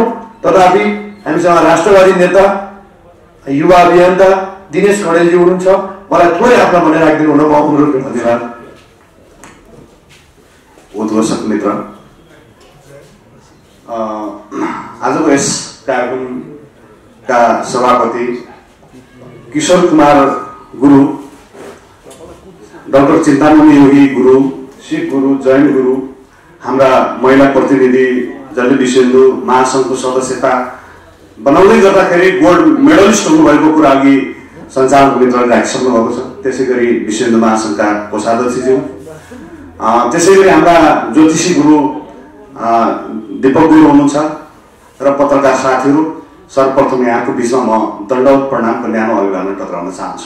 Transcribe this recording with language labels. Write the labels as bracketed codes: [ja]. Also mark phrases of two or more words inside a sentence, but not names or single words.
[ne] तथापि हामीसँग राष्ट्रवादी नेता युवा अभियन्ता दिनेश खडेलजी हुनुहुन्छ, मलाई थोरै आफ्नो भने राखिदिनु हुन म अनुरोध गर्न चाहन्छु। उद्घोषक मित्र, आजको यस कार्यक्रमका सभापति किशोर कुमार गुरु, डाक्टर चिन्तामणि योगी गुरु, शिव गुरु, जैन गुरु, हाम्रा महिला प्रतिनिधि जसले विश्वेन्दु महासंघको सदस्यता बनाउँदै गर्दाखेरि गोल्ड मेडलिस्ट हुनुभएको कुरा अघि सञ्चालक मित्रले राखिसक्नु भएको छ। त्यसै गरी विश्वेन्दु महासंघका कोषाध्यक्षज्यू, त्यसै गरी हाम्रा ज्योतिषी गुरु दीपक गुरु हुनुहुन्छ र पत्रकार साथीहरू, सर्वप्रथम यहाँको बिचमा म दण्डवत प्रणामको न्यानो अभिवादन टक्राउन चाहन्छु।